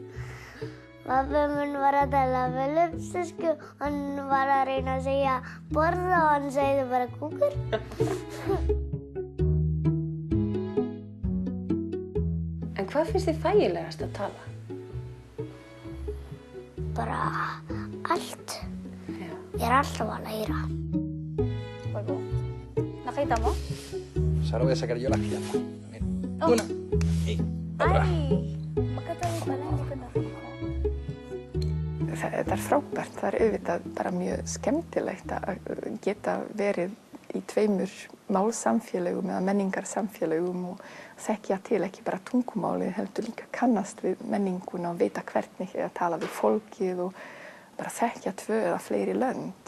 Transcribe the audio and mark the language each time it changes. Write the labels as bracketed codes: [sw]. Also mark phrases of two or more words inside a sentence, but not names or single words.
[is] Pappi minn var að tala filippsísku, hann var að reyna að segja borða og hann segði bara kúkur. En hvað finnst þið þægilegast að tala? Bara allt. Já. Ég alltaf að læra. [tl] Nakita mo? [es] Sara voy a sacar yo la jirafa. Una. Y otra. [tl] Magkatabi pala, hindi ko nakita. [is] Þetta frábært, það auðvitað bara mjög skemmtilegt að geta verið í tveimur málsamfélögum eða menningarsamfélögum og þekkja til ekki bara tungumálið, heldur líka kannast við menninguna og vita hvernig að tala við fólkið og bara þekkja 2 eða fleiri lönd.